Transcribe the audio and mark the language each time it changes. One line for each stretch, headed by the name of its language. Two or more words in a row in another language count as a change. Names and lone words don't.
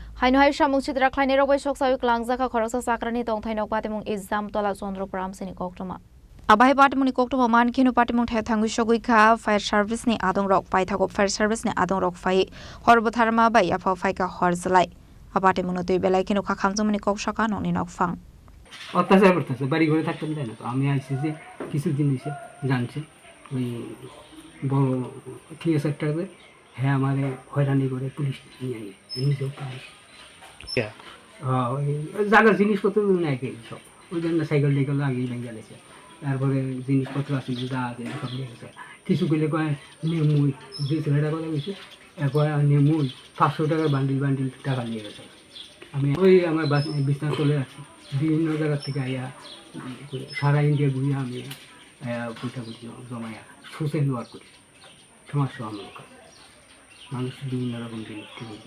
Kok Borok: Haino Samung Sitra Khlainairok bai Soksawi Kwlangjakha Khoroksa Chakrani Tongthainok Patimung Jamtala Chandrapur Amchaini Koktwma. Abai Patimung Koktwma man khino Patimung thai thangu sogui kha
English: fire service
Kok Borok: ni adong rok pai thagop
English: fire service
Kok Borok: ni adong rok fai horbotharma bai afa fai ka horjalai. Patimung tui belai khino kha khamjumani koksaka nokni nokfang.
Bangla: অত্যাচার করতেছে বাড়ি ঘরে থাকতেন তাই না তো আমি আইসি যে কিছু জিনিসে জানছি ওই বড় থিয়েটারে হ্যাঁ আমার হয়রানি করে পুলিশ নিয়ে নিয়ে নিজেও পুলিশ ওই জায়গার জিনিসপত্র নেয় কে সব ওই জন্য সাইকেল টাইকেল আগেই ভেঙে গেছে তারপরে জিনিসপত্র আছে যা আছে সব নিয়ে গেছে কিছু করলে কয় নেমুই যে ছেলেটা কথা গেছে কয় নেমুই 500 টাকার বান্ডিল বান্ডিল টাকা নিয়ে গেছে আমি ওই আমার বিছনা চলে আসছি বিভিন্ন জায়গা থেকে আইয়া সারা ইন্ডিয়া ঘুরিয়ে আমি পয়সা জমাইয়া
English: social work
Bangla: করি সমাজসেবামূলক কাজ মানুষ বিভিন্ন রকম জিনিস